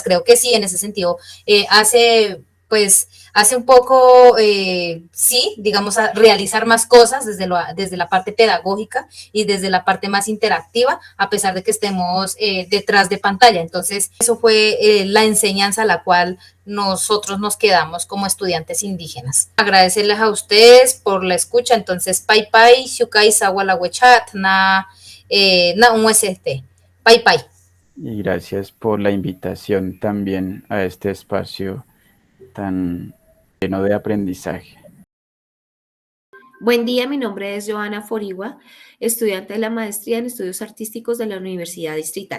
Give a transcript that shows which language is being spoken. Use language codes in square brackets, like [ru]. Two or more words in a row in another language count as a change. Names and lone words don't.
[es] Creo que sí, en ese sentido hace un poco, sí, digamos, a realizar más cosas desde la parte pedagógica y desde la parte más interactiva, a pesar de que estemos detrás de pantalla. Entonces, eso fue la enseñanza a la cual nosotros nos quedamos como estudiantes indígenas. Agradecerles a ustedes por la escucha. Entonces, [inb] pai pai, shukai sawalawechat, un UST. Pai pai. [es] Y gracias por la invitación también a este espacio tan lleno de aprendizaje. Buen día, mi nombre es Joana Forigua, estudiante de la maestría en estudios artísticos de la Universidad Distrital.